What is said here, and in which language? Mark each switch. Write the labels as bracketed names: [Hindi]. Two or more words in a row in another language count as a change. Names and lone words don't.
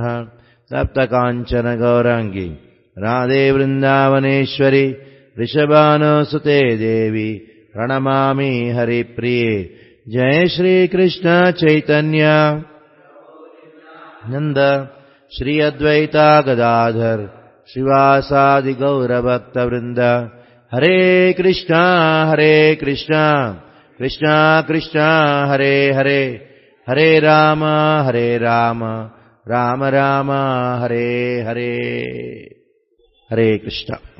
[Sanskrit] सप्तकाञ्चन गौराङ्गी राधे वृन्दावनेश्वरी वृषभानुसुते देवी प्रणमामि हरिप्रिये। जय श्री कृष्ण चैतन्य नंद श्री अद्वैता गदाधर శ్రీవాసాది గౌరభక్త వృంద. హరే కృష్ణ కృష్ణ కృష్ణ హరే హరే, హరే రామ రామ రామ హరే హరే. హరే కృష్ణ.